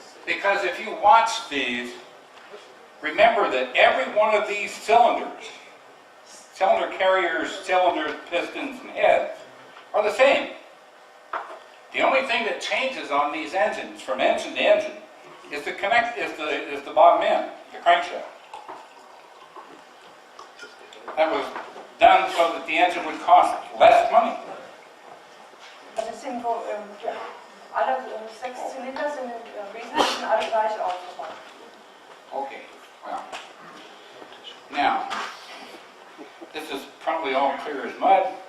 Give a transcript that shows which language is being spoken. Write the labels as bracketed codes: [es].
[en] because if you watch these, remember that every one of these cylinders, cylinder carriers, cylinders, pistons, and heads, are the same. The only thing that changes on these engines, from engine to engine, is the bottom end, the crankshaft. That was done so that the engine would cost less money. [de] also es sind wohl, alle 6 Zylinder sind im Wesentlichen alle gleich aufgebaut. [en] Okay, well, now, this is probably all clear as mud,